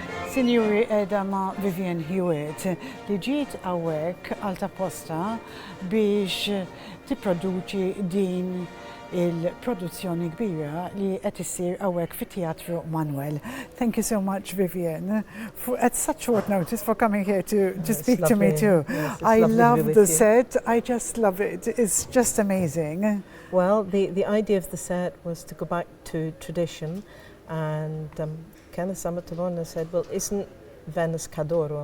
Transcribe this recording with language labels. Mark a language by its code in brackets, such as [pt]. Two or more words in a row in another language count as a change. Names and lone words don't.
[mt] Sinjuri edha ma' Vivian Hewitt li ġiet hawnhekk għal tapposta biex tipproduċi din il-produzzjoni kbira li qed issir hawnhekk fit-Teatru Manoel. [en] Thank you so much, Vivian, at such short notice for coming here to speak to me too. Yes, I love the you. set. I just love it. It's just amazing. Well, the idea of the set was to go back to tradition, and Kenneth Samatalona said, well, isn't Venice Cadoro?